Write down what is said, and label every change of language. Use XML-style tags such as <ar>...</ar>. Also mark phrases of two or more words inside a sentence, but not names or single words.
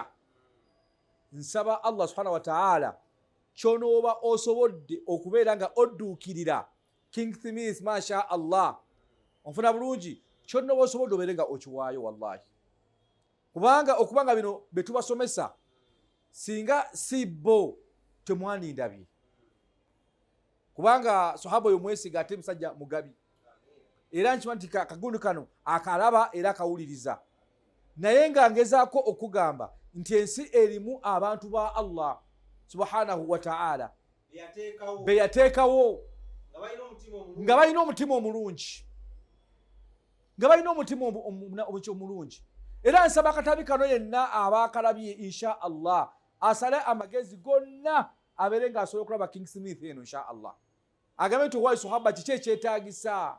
<lg>Nsaba Allah</lg> <ar>سبحانه وتعالى</ar> <lg>kyonooba osobodde okubeera nga odduukirira King Smith</lg> <ar>ما شاء الله,</ar> <lg>onfuna bulungi, kyonooba osobodde obeere nga okiwaayo wallahi, kubanga okubanga bino be tubasomesa singa si bo temwanindabye, kubanga sahaba oyo mwesiga ate musajja mugabi, era nkimanyi nti kagundu kano akalaba era akawuliriza, naye nga ngezaako okugamba nti ensi erimu abantu ba Allah</lg> <ar>سبحانه وتعالى</ar> <lg>be yateekawo nga balina omutima omulungi, nga balina omutima omulungi. Era nsaba akatabi kano yenna abaakalabye</lg> <ar>إن شاء الله</ar> <lg>asale amagezi gonna abeere nga asobola okulaba King Smith eno</lg> <ar>إن شاء الله,</ar> <lg>agambe nti owaayi sahaba kiki ekyetaagisa.</lg>